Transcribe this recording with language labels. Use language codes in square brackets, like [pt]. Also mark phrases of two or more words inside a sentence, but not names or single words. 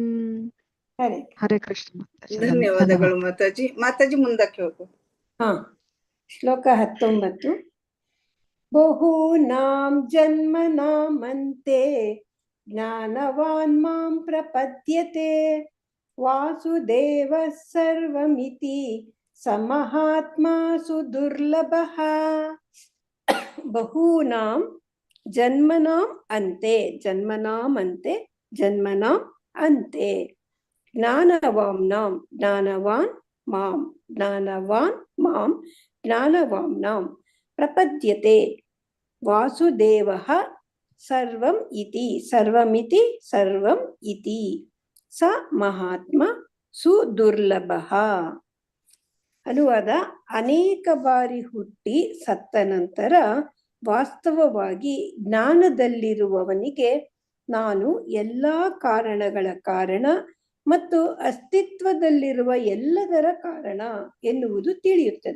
[kn] ಹರೇ ಕೃಷ್ಣ ಮಾತಾಜಿ. ಧನ್ಯವಾದಗಳು ಮಾತಾಜಿ. ಮಾತಾಜಿ ಮುಂದಕ್ಕೆ ಹೋಗು. [sa] ಶ್ಲೋಕ 19. ಬಹೂನಾಂ ಜನ್ಮನಾಮಂತೆ ಜ್ಞಾನವಾನ್ ಮಾಂ ಪ್ರಪದ್ಯತೆ ವಾಸುದೇವ ಸರ್ವಮಿತಿ ಸಮಹಾತ್ಮಾ ಸುದುರ್ಲಭಃ. ಬಹೂನಾಂ ಜನ್ಮನಾಂ ಅಂತೆ, ಜನ್ಮನಾಂ ಅಂತೆ, ಜನ್ಮನಾಂ ಅಂತೆ. ಜ್ಞಾನವಾಂ ನಾಂ, ಜ್ಞಾನವಾನ್ ಮಾಂ, ಜ್ಞಾನವಾನ್ ಮಾಂ, ಜ್ಞಾನವಾಂ ನಾಂ ಪ್ರಪದ್ಯತೆ ವಾಸುದೇವಃ ಸರ್ವಂ ಇತಿ, ಸರ್ವಮಿತಿ ಸರ್ವಂ ಇತಿ ಸ ಮಹಾತ್ಮ ಸುದುರ್ಲಭಃ. [kn] ಅನುವಾದ: ಅನೇಕ ಬಾರಿ ಹುಟ್ಟಿ ಸತ್ತ ನಂತರ ವಾಸ್ತವವಾಗಿ ಜ್ಞಾನದಲ್ಲಿರುವವನಿಗೆ ನಾನು ಎಲ್ಲ ಕಾರಣಗಳ ಕಾರಣ ಮತ್ತು ಅಸ್ತಿತ್ವದಲ್ಲಿರುವ ಎಲ್ಲದರ ಕಾರಣ ಎನ್ನುವುದು ತಿಳಿಯುತ್ತದೆ.